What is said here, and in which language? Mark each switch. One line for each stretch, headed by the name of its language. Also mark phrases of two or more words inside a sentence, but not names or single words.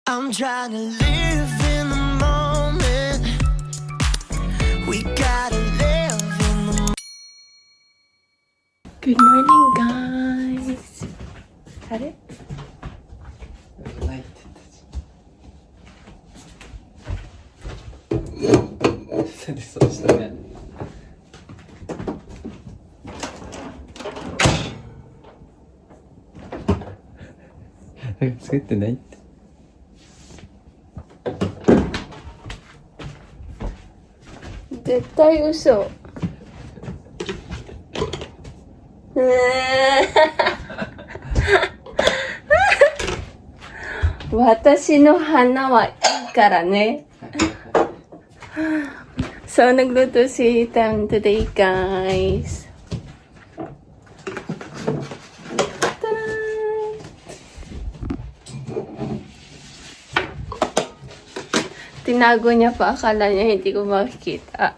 English: I'm trying to live in the moment. We gotta live in the Good morning, guys. Had it? Light.
Japanese: そうしたね。作ってないって。絶対嘘。私の花はいいからね。
Filipino: So, nagluto si Tam today, guys. Ta-da! Tinago niya pa, akala niya hindi ko makikita.